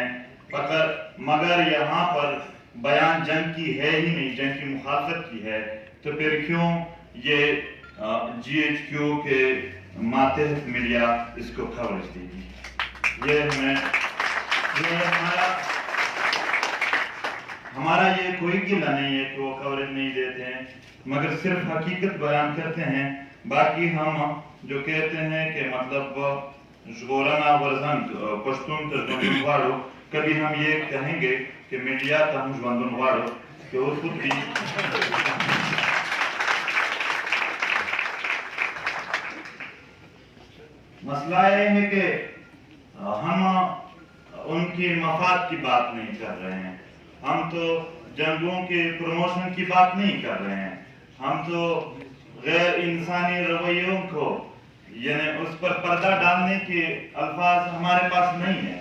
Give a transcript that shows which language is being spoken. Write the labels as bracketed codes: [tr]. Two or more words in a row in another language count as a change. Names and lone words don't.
[ur] مگر یہاں پر بیان جنگ کی ہے ہی نہیں، جنگ کی مخالفت کی ہے، تو پھر کیوں یہ جی ایچ کیو کے ماتحت میڈیا اس کو کوریج دے گی؟ یہ ہمارا یہ کوئی گلہ نہیں ہے کہ وہ کوریج نہیں دیتے ہیں، مگر صرف حقیقت بیان کرتے ہیں. باقی ہم جو کہتے ہیں کہ مطلب [ps] ژغورنه ورزند پښتون ته ژوندون غواړو، [ur] کبھی ہم یہ کہیں گے کہ [ps] میڈیا ته هم ژوندون غواړو [ur] کہ وہ خود بھی مسئلہ یہ ہے کہ ہم ان کی مفاد کی بات نہیں کر رہے ہیں، ہم تو جنگوں کے پروموشن کی بات نہیں کر رہے ہیں، ہم تو غیر انسانی رویوں کو یعنی اس پر پردہ ڈالنے کے الفاظ ہمارے پاس نہیں ہیں.